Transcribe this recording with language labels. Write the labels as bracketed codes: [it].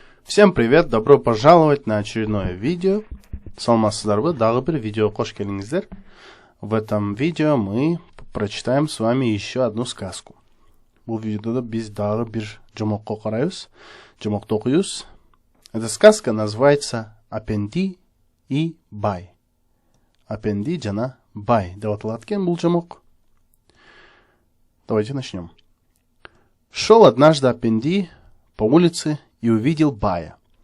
[ru] Всем привет, добро пожаловать на очередное видео. [ky] Саламатсыздарбы, дагы бир видео кош келиңиздер. [ru] В этом видео мы прочитаем с вами еще одну сказку. [ky] Бул видеода биз дагы бир жомокко карайбыз, жомокту окуйбуз. [ru] Эта сказка называется Апенди и Бай. [ky] Апенди жана Бай деп аталат экен бул жомок. [ru] Давайте начнем. Шел однажды Апенди по улице и увидел Бая.